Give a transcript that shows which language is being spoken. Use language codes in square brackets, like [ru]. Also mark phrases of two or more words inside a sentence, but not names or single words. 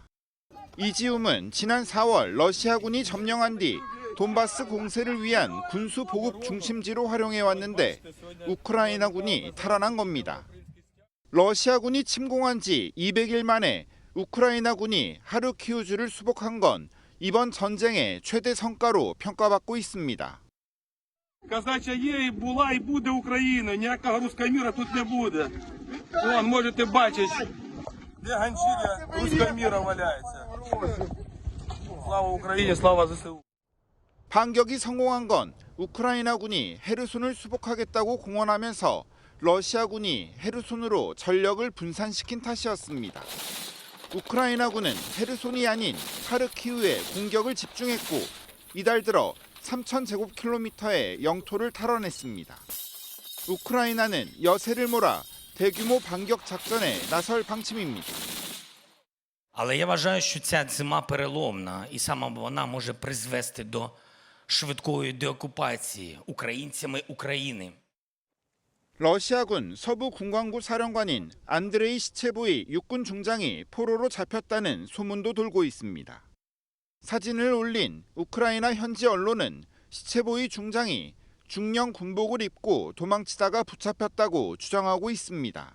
[ko] 이지움은 지난 4월 러시아군이 점령한 뒤 돈바스 공세를 위한 군수 보급 중심지로 활용해 왔는데 우크라이나군이 탈환한 겁니다. 러시아군이 침공한 지 200일 만에 우크라이나군이 하르키우주를 수복한 건 이번 전쟁의 최대 성과로 평가받고 있습니다. [uk] Казача є, і була, і буде Україна. Ніякого руського міра тут не буде. Вон, можете бачити, де ганчір'я руського міра валяється. Слава Україні, слава ЗСУ. [ko] 반격이 성공한 건 우크라이나군이 헤르손을 수복하겠다고 공언하면서 러시아군이 헤르손으로 전력을 분산시킨 탓이었습니다. 우크라이나군은 헤르손이 아닌 하르키우에 공격을 집중했고 이달 들어 3,000제곱킬로미터의 영토를 탈환했습니다. 우크라이나는 여세를 몰아 대규모 반격 작전에 나설 방침입니다. [uk] Але я вважаю, що ця зима переломна, і саме вона може призвести до швидкої деокупації українцями України. [ko] 러시아군 서부 군광구 사령관인 안드레이 시체보이 육군 중장이 포로로 잡혔다는 소문도 돌고 있습니다. 사진을 올린 우크라이나 현지 언론은 시체보이 중장이 중령 군복을 입고 도망치다가 붙잡혔다고 주장하고 있습니다.